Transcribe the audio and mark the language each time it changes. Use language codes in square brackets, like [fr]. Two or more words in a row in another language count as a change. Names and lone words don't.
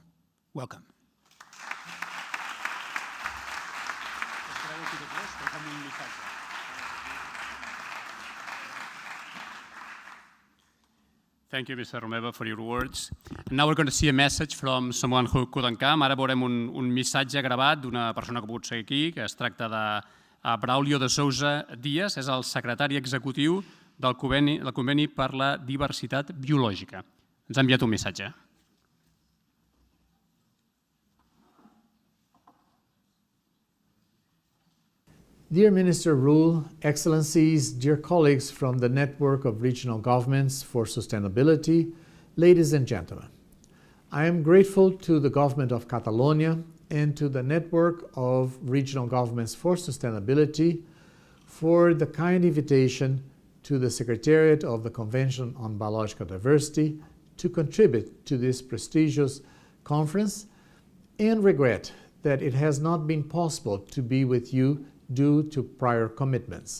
[en] Welcome. Thank you, Mr. Romeva, for your words. And now we're going to see a message from someone who couldn't come. [ca] Ara veurem un missatge gravat d'una persona que ha pogut ser aquí, que es tracta de Braulio de Sousa Díaz, és el secretari executiu del Conveni per la Diversitat Biològica. Ens ha enviat un missatge. [en] Dear Minister Raul, Excellencies, dear colleagues from the Network of Regional Governments for Sustainability, ladies and gentlemen, I am grateful to the Government of Catalonia and to the Network of Regional Governments for Sustainability for the kind invitation to the Secretariat of the Convention on Biological Diversity to contribute to this prestigious conference, and regret that it has not been possible to be with you due to prior commitments.